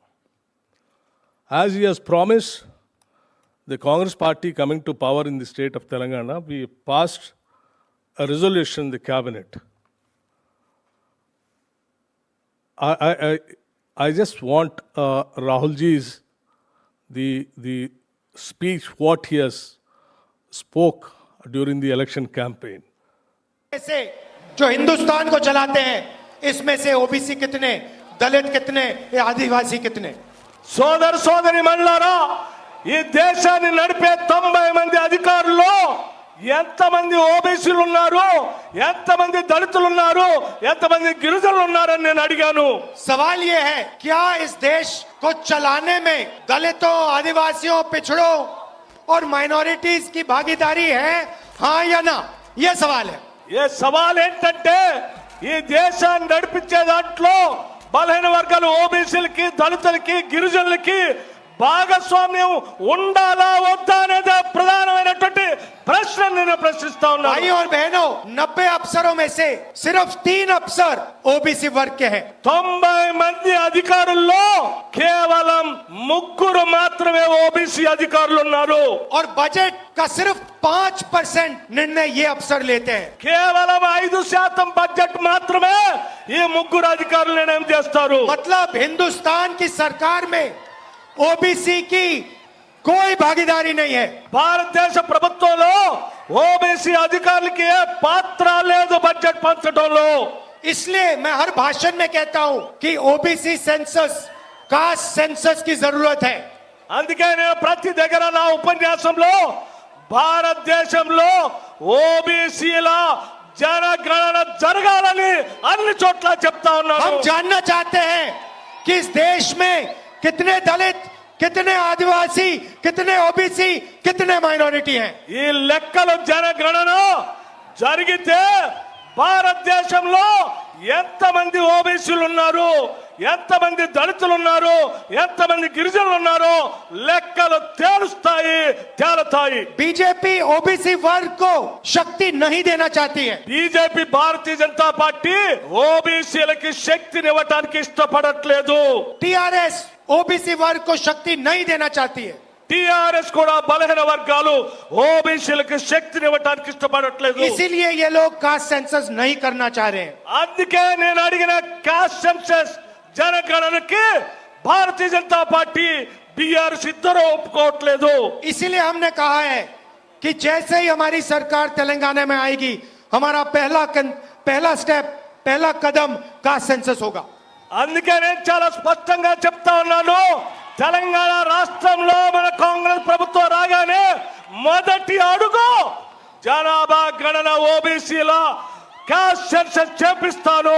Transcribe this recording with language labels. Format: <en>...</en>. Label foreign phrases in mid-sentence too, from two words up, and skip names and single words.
<en>As he has promised, the Congress party coming to power in the state of Telangana, we passed a resolution in the cabinet. I just want Rahul ji's the speech what he has spoke during the election campaign.</en> <hi>से जो हिंदुस्तान को चलाते हैं इसमें से ओबीसी कितने, दलित कितने, आदिवासी कितने?</hi> <te>సోదర సోదరి మల్లారా ఈ దేశాన్ని నడిపే 90 మంది అధికారులు ఎంతమంది ఓబీసీలు ఉన్నారు, ఎంతమంది దళితులు ఉన్నారు, ఎంతమంది గిరిజనులు ఉన్నారని నేను అడిగాను.</te> <hi>सवाल ये है क्या इस देश को चलाने में दलितों, आदिवासियों, पिछड़ों और माइनॉरिटीज की भागीदारी है, हाँ या ना? ये सवाल है.</hi> <te>ఏ సవాల్ ఏంటంటే ఈ దేశాన్ని నడిపించే దాంట్లో బలహీన వర్గాలు ఓబీసీలకి, దళితులకి, గిరిజనులకి భాగస్వామ్యం ఉండాలా వద్దా అనేది ప్రధానమైనటువంటి ప్రశ్న నేను ప్రశ్నిస్తా ఉన్నాను.</te> <hi>भाइयों और बहनों, 90 अफसरों में से सिर्फ 3 अफसर ओबीसी वर्ग के हैं.</hi> <te>90 మంది అధికారుల్లో కేవలం 3 మాత్రమే ఓబీసీ అధికారులు ఉన్నారు.</te> <hi>और बजट का सिर्फ 5% निर्णय ये अफसर लेते हैं.</hi> <te>కేవలం 5% బడ్జెట్ మాత్రమే ఈ 3 అధికారులు నిర్ణయం చేస్తారు.</te> <hi>मतलब हिंदुस्तान की सरकार में ओबीसी की कोई भागीदारी नहीं है.</hi> <te>భారతదేశ ప్రభుత్వంలో ఓబీసీ అధికారులకి ఏ పాత్ర లేదు బడ్జెట్ పంచడంలో.</te> <hi>इसलिए मैं हर भाषण में कहता हूं कि</hi> <en>OBC census, caste census</en> <hi>की जरूरत है.</hi> <te>అందుకే నేను ప్రతి దగ్గర నా ఉపన్యాసంలో భారతదేశంలో ఓబీసీల జనగణన జరగాలని అన్ని చోట్ల చెప్తా ఉన్నాను.</te> <hi>हम जानना चाहते हैं कि इस देश में कितने दलित, कितने आदिवासी, कितने ओबीसी, कितने माइनॉरिटी हैं.</hi> <te>ఈ లెక్కలు జనగణన జరిగితే భారతదేశంలో ఎంతమంది ఓబీసీలు ఉన్నారు, ఎంతమంది దళితులు ఉన్నారు, ఎంతమంది గిరిజనులు ఉన్నారు లెక్కలు తేలుతాయి.</te> <hi>बीजेपी ओबीसी वर्ग को शक्ति नहीं देना चाहती है.</hi> <te>బీజేపీ భారతీయ జనతా పార్టీ ఓబీసీలకి శక్తిని ఇవ్వడానికి ఇష్టపడట్లేదు.</te> <hi>टीआरएस ओबीसी वर्ग को शक्ति नहीं देना चाहती है.</hi> <te>టీఆర్ఎస్ కూడా బలహీన వర్గాలు ఓబీసీలకు శక్తిని ఇవ్వడానికి ఇష్టపడట్లేదు.</te> <hi>इसीलिए ये लोग</hi> <en>caste census</en> <hi>नहीं करना चाह रहे हैं.</hi> <te>అందుకే నేను అడిగిన</te> <en>caste census</en> <te>జనగణనకి భారతీయ జనతా పార్టీ బీఆర్ఎస్ ఇద్దరు ఒప్పుకోవట్లేదు.</te> <hi>इसीलिए हमने कहा है कि जैसे ही हमारी सरकार तेलंगाना में आएगी, हमारा पहला स्टेप, पहला कदम</hi> <en>caste census</en> <hi>होगा.</hi> <te>అందుకే నేను చాలా స్పష్టంగా చెప్తా ఉన్నాను, తెలంగాణ రాష్ట్రంలో మన కాంగ్రెస్ ప్రభుత్వం రాగానే మొదటి అడుగు జనాభా గణన ఓబీసీల</te> <en>caste census</en> <te>చేపిస్తాను.</te>